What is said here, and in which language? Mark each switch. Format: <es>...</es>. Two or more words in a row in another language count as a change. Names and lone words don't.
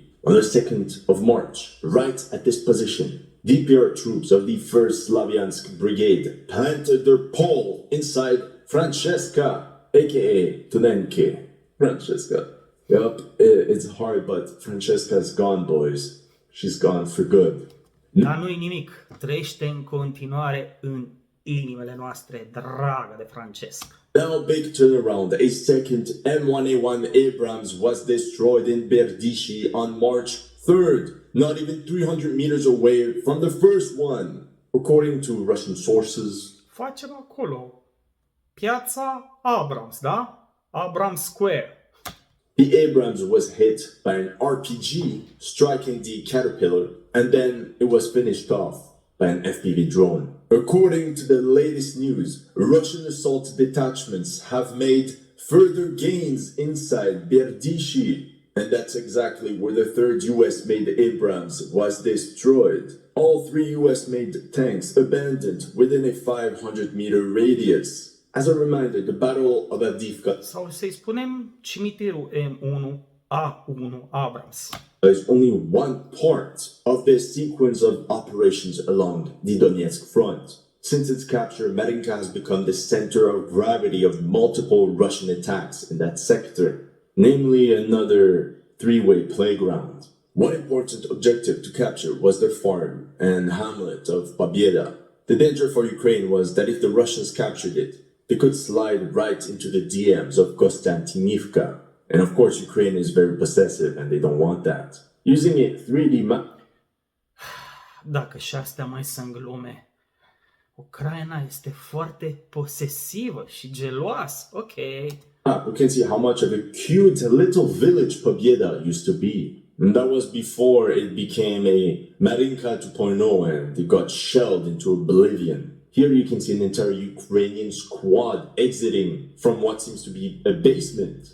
<en>On the 2nd of March, right at this position, DPR troops of the 1st Slaviansk Brigade planted their pole inside Francesca, aka Tunenke. Francesca. Yup, it's hard, but Francesca's gone, boys. She's gone for good.</en> <ro>Dar nu-i nimic. Trăiește în continuare în inimile noastre, dragă de Francesca.</ro> <en>Now, big turnaround. A second M1A1 Abrams was destroyed in Berdishi on March 3rd, not even 300 meters away from the first one. According to Russian sources,</en> <ro>Facem acolo piața Abrams, da?</ro> <en>Abrams Square. the Abrams was hit by an RPG striking the Caterpillar, and then it was finished off by an FPV drone. According to the latest news, Russian assault detachments have made further gains inside Berdishi, and that's exactly where the 3rd US-made Abrams was destroyed. All 3 US-made tanks abandoned within a 500-meter radius. As a reminder, the Battle of Avdiivka</en> <ro>Sau să-i spunem cimitirul M1A1 Abrams.</ro> <en>is only one part of this sequence of operations along the Donetsk front. Since its capture, Marinka has become the center of gravity of multiple Russian attacks in that sector, namely another 3-way playground. One important objective to capture was the farm and hamlet of Pobieda. The danger for Ukraine was that if the Russians captured it, they could slide right into the DMs of Konstantinivka. And of course, Ukraine is very possessive and they don't want that. Using a 3D map.</en> <ro>Dacă și astea mai sunt glume, Ucraina este foarte posesivă și geloasă.</ro> <en>Ok. We can see how much of a cute little village Pobieda used to be. And that was before it became a Marinka 2.0 and it got shelled into oblivion. Here you can see an entire Ukrainian squad exiting from what seems to be a basement.</en>